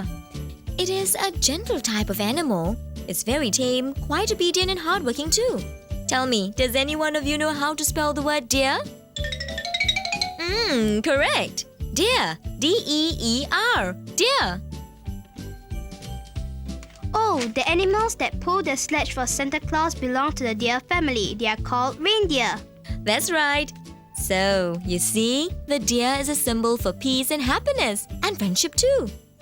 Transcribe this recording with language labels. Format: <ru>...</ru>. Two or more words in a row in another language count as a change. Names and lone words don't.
<en>It is a gentle type of animal. It's very tame, quite obedient and hardworking too. Tell me, does any one of you know how to spell the word deer? Correct. Deer. D-E-E-R. Deer. Oh, the animals that pull the sledge for Santa Claus belong to the deer family. They are called reindeer. That's right. So, you see, the deer is a symbol for peace and happiness, and friendship too.</en>